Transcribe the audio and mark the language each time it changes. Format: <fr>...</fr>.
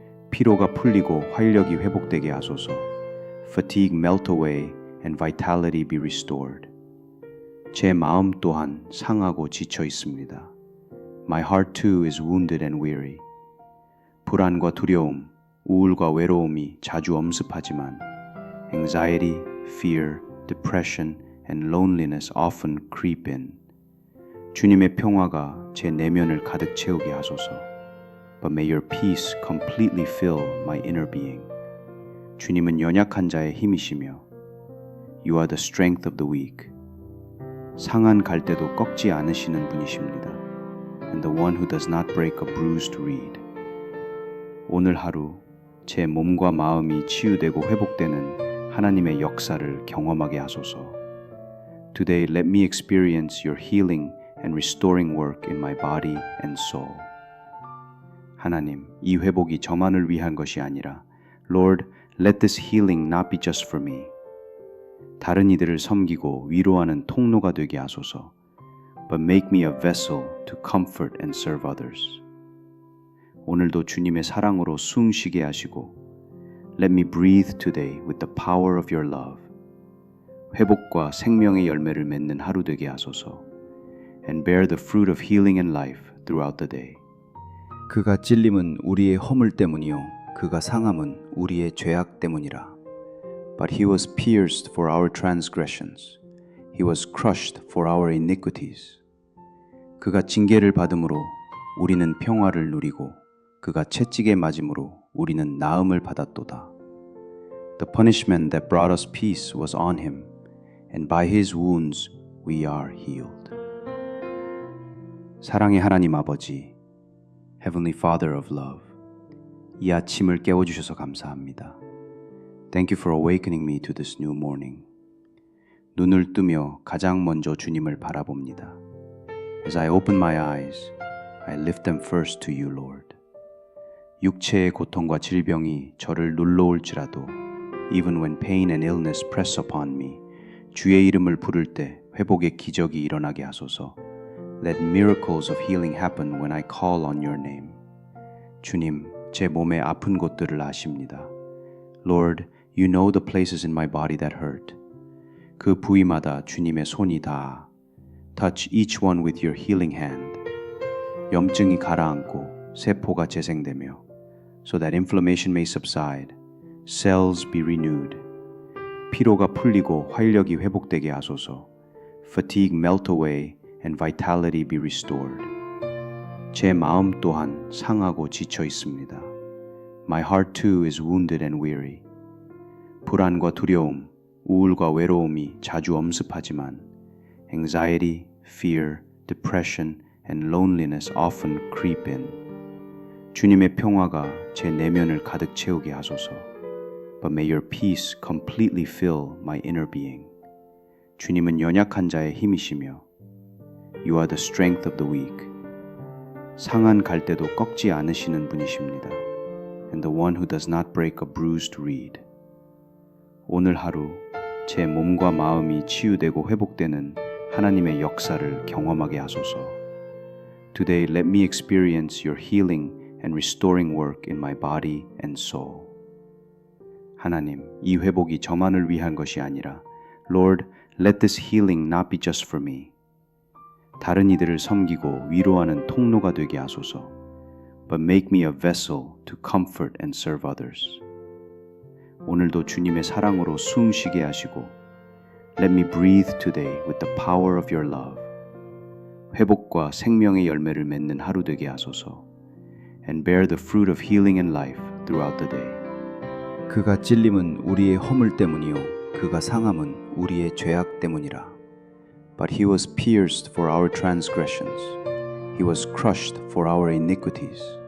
<ko>피로가 풀리고 활력이 회복되게 하소서.</ko> <en>Fatigue melt away and vitality be restored.</en> <ko>제 마음 또한 상하고 지쳐 있습니다.</ko> <en>My heart too is wounded and weary.</en> <ko>불안과 두려움, 우울과 외로움이 자주 엄습하지만</ko> <en>anxiety, fear, depression, and loneliness often creep in.</en> <ko>주님의 평화가 제 내면을 가득 채우게 하소서.</ko> <en>But may your peace completely fill my inner being.</en> <ko>주님은 연약한 자의 힘이시며</ko> <en>You are the strength of the weak.</en> <ko>상한 갈대도 꺾지 않으시는 분이십니다.</ko> <en>And the one who does not break a bruised reed.</en> <ko>오늘 하루 제 몸과 마음이 치유되고 회복되는 하나님의 역사를 경험하게 하소서.</ko> <en>Today let me experience your healing and restoring work in my body and soul.</en> <ko>하나님, 이 회복이 저만을 위한 것이 아니라</ko> <en>Lord, let this healing not be just for me.</en> <ko>다른 이들을 섬기고 위로하는 통로가 되게 하소서.</ko> <en>But make me a vessel to comfort and serve others.</en> <ko>오늘도 주님의 사랑으로 숨 쉬게 하시고</ko> <en>Let me breathe today with the power of your love.</en> <ko>회복과 생명의 열매를 맺는 하루 되게 하소서.</ko> <en>And bear the fruit of healing and life throughout the day.</en> <ko>그가 찔림은 우리의 허물 때문이요 그가 상함은 우리의 죄악 때문이라.</ko> <en>But he was pierced for our transgressions. He was crushed for our iniquities.</en> <ko>그가 징계를 받음으로 우리는 평화를 누리고 그가 채찍에 맞음으로 우리는 나음을 받았도다.</ko> <en>The punishment that brought us peace was on him, and by his wounds we are healed.</en> <ko>사랑의 하나님 아버지,</ko> <en>Heavenly Father of love,</en> <ko>이 아침을 깨워주셔서 감사합니다.</ko> <en>Thank you for awakening me to this new morning.</en> <ko>눈을 뜨며 가장 먼저 주님을 바라봅니다.</ko> <en>As I open my eyes, I lift them first to you, Lord.</en> <ko>육체의 고통과 질병이 저를 눌러올지라도</ko> <en>even when pain and illness press upon me,</en> <ko>주의 이름을 부를 때 회복의 기적이 일어나게 하소서.</ko> <en>Let miracles of healing happen when I call on your name.</en> <ko>주님, 제 몸의 아픈 곳들을 아십니다.</ko> <en>Lord, you know the places in my body that hurt.</en> <ko>그 부위마다 주님의 손이 닿아.</ko> <en>Touch each one with your healing hand.</en> <ko>염증이 가라앉고 세포가 재생되며</ko> <en>so that inflammation may subside, cells be renewed.</en> <ko>피로가 풀리고 활력이 회복되게 하소서.</ko> <en>fatigue melt away, and vitality be restored.</en> <ko>제 마음 또한 상하고 지쳐 있습니다.</ko> <en>My heart too is wounded and weary.</en> <ko>불안과 두려움, 우울과 외로움이 자주 엄습하지만</ko> <en>anxiety, fear, depression, and loneliness often creep in.</en> <ko>주님의 평화가 제 내면을 가득 채우게 하소서.</ko> <en>But may your peace completely fill my inner being.</en> <ko>주님은 연약한 자의 힘이시며</ko> <en>You are the strength of the weak.</en> <ko>상한 갈대도 꺾지 않으시는 분이십니다.</ko> <en>And the one who does not break a bruised reed.</en> <ko>오늘 하루 제 몸과 마음이 치유되고 회복되는 하나님의 역사를 경험하게 하소서.</ko> <en>Today let me experience your healing and restoring work in my body and soul.</en> <ko>하나님, 이 회복이 저만을 위한 것이 아니라</ko> <en>Lord, let this healing not be just for me.</en> <ko>다른 이들을 섬기고 위로하는 통로가 되게 하소서.</ko> <en>But make me a vessel to comfort and serve others.</en> <ko>오늘도 주님의 사랑으로 숨 쉬게 하시고</ko> <en>Let me breathe today with the power of your love.</en> <ko>회복과 생명의 열매를 맺는 하루 되게 하소서.</ko> <en>And bear the fruit of healing and life throughout the day.</en> <ko>그가 찔림은 우리의 허물 때문이요 그가 상함은 우리의 죄악 때문이라.</ko> <en>But he was pierced for our transgressions. He was crushed for our iniquities.</en>